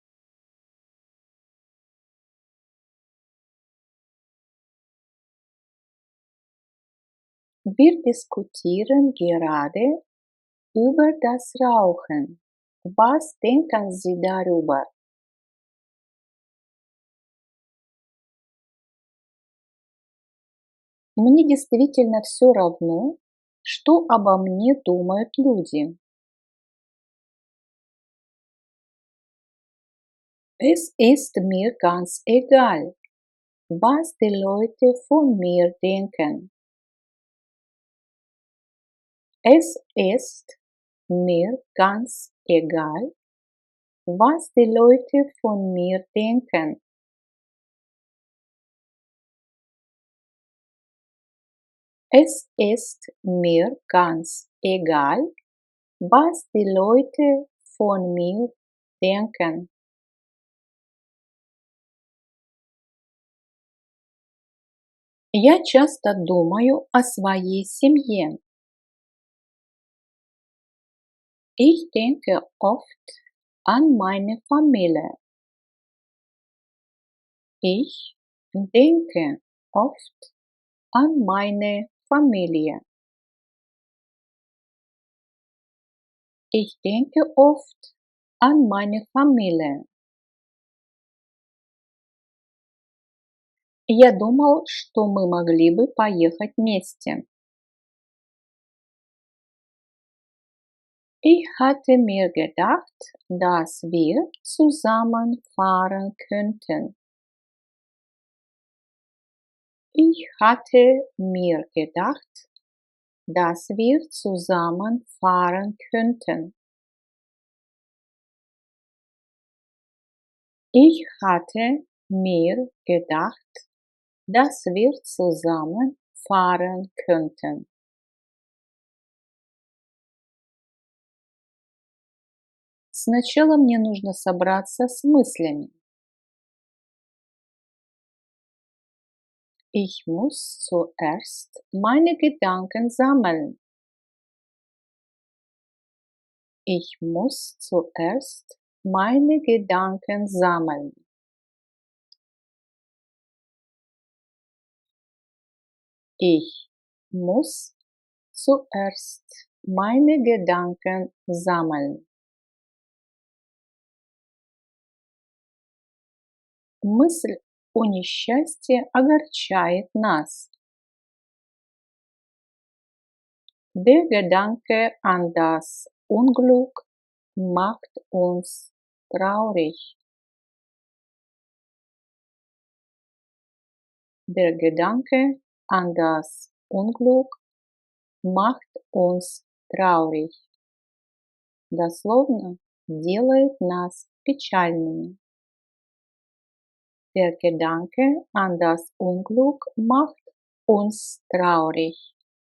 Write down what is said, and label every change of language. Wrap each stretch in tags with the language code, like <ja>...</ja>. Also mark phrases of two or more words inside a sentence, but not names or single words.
<de>Wir diskutieren gerade über das Rauchen. Was denken Sie darüber?</de> <ru>Мне действительно все равно, что обо мне думают люди.</ru> <de>Es ist mir ganz egal, was die Leute von mir denken. Es ist mir ganz egal, was die Leute von mir denken. Es ist mir ganz egal, was die Leute von mir denken.</de> <ru>Я часто думаю о своей семье.</ru> <de>Ich denke oft an meine Familie. Ich denke oft an meine Familie. Ich denke oft an meine Familie.</de> <ru>Я думал, что мы могли бы поехать вместе.</ru> <de>Ich hatte mir gedacht, dass wir zusammen fahren könnten. Ich hatte mir gedacht, dass wir zusammen fahren könnten. Ich hatte mir gedacht, dass wir zusammen fahren könnten.</de> <ru>Сначала мне нужно собраться с мыслями.</ru> <de>Ich muss zuerst meine Gedanken sammeln. Ich muss zuerst meine Gedanken sammeln. Ich muss zuerst meine Gedanken sammeln.</de> <ru>Мысль о несчастье огорчает нас.</ru> <de>Der Gedanke an das Unglück macht uns traurig. Der Gedanke an das Unglück macht uns traurig.</de> <ru>Дословно делает нас печальными.</ru> <de>Der Gedanke an das Unglück macht uns traurig.</de>